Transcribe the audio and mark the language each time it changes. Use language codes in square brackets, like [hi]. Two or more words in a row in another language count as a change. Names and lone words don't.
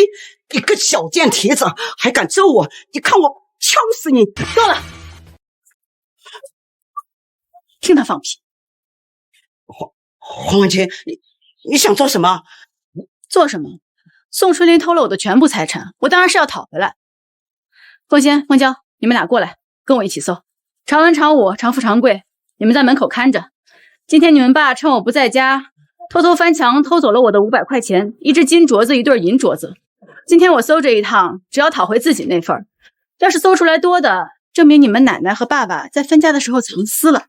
[zh] 你個小賤蹄子，還敢咒我？你看我敲死你！夠了，聽他放屁。黃婉清，你想做什麼？做什麼？宋春林偷了我的全部財產，我當然是要討回來。鳳仙、鳳嬌，你們倆過來，跟我一起搜。常文、常武、常富、常貴，你們在門口看着。今天你們爸趁我不在家，偷偷翻牆偷走了我的500塊錢，一隻金鐲子，一對銀鐲子。今天我搜這一趟，只要討回自己那份兒。要是搜出來多的，證明你們奶奶和爸爸在分家的時候藏私了。